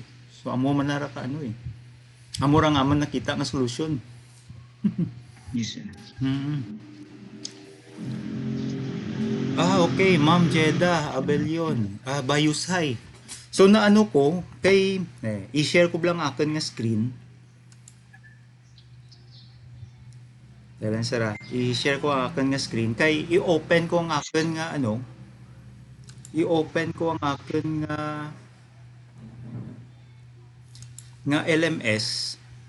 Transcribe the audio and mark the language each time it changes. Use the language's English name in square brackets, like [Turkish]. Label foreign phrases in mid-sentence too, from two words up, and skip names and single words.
[Kinaray-a] So amo man nara ka amo ra nga man nakita nga solusyon. [English] Yes, sir. Mm. [Kinaray-a] Okay, Ma'am Jeda Abelyon, Bayusay. So naano ko kay i-share ko lang akin nga screen. Dalan sara, i-share ko ang akin nga screen kay i-open ko ang akin nga i-open ko ang akin nga LMS.